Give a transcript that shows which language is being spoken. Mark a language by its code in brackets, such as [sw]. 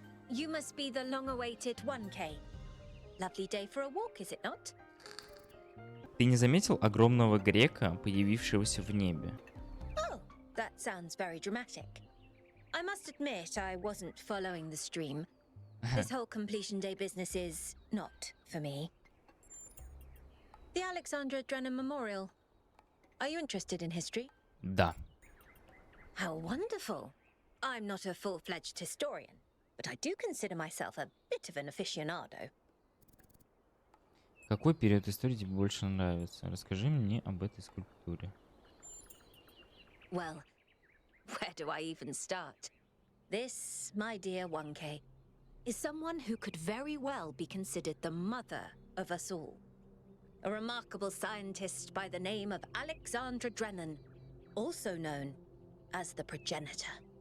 [en] You must be the long-awaited 1K. Lovely day for a walk, is it not? [ru] Ты не заметил огромного грека, появившегося в небе? [en] Oh, that sounds very dramatic. I must admit I wasn't following the stream. This whole completion day business is not for me. The Alexandra Drennan Memorial. Are you interested in history? [ru] Да. [en] How wonderful. I'm not a full-fledged historian, but I do consider myself a bit of an aficionado. [ru] Какой период истории тебе больше нравится? Расскажи мне об этой скульптуре. [en] Well, where do I even start? This, my dear 1K, is someone who could very well be considered the mother of us all. A remarkable scientist by the name of Alexandra Drennan, also known as the progenitor.